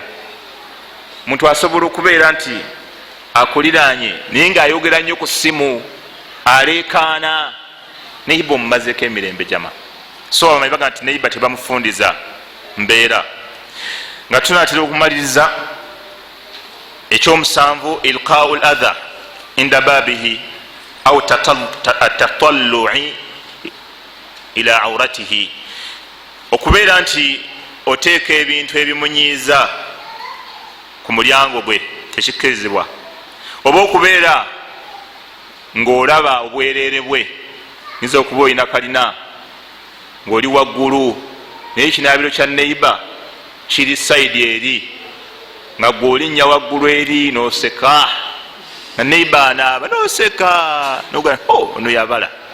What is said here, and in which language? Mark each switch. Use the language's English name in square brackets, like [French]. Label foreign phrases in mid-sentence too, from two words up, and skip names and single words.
[Ganda] Omuntu asobola okubeera nti akuliraanye naye ng'ayogera nnyo ku ssimu, aleekaana, neiba omumazeeko emirembe jama. So abamanyi baga nti neiba tebamufundiza mbeera. Nga tunaatera okumaliriza ekyomusanvu, [Arabic] إلقاء الأذى عند بابه أو التطلع إلى عورته, [Ganda] okubeera nti oteeka ebintu ebimunyiiza ku mulyango gwe tekikkirizibwa, oba okubeera ng'olaba obwereere bwe, nyiza okuba olina kalina ng'oli waggulu naye ekinaabiro kya neiba kiri saidi eri nga gwe olinnya waggulu eri noseka na neiba anaaba noseka nogaa ono yabala